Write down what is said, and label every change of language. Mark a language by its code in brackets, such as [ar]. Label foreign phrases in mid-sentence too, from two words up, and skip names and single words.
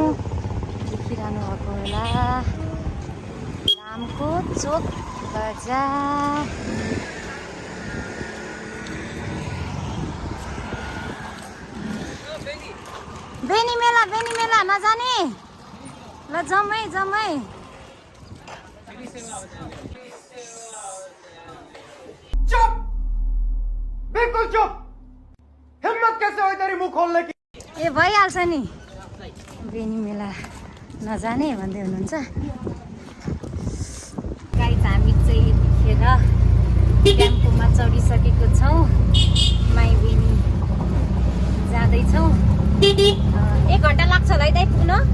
[ne] देखिरहनु भएको होला नामको चोक बजार। बेनी मेला नजाने ल, जम्मै [hi] चुप, बिल्कुल चुप। हिम्मत कैसे हुई तेरी मुंह खोलने की? [ne] ए भइहाल्छ नि, बेनी मेला नजाने भन्दै हुनुहुन्छ। गाइस, हामी चाहिँ यतिखेर टेम्पोमा चढिसकेको छौँ। माईबेनी जाँदैछौँ। 1 घन्टा लाग्छ होला है दाइ पुग्न।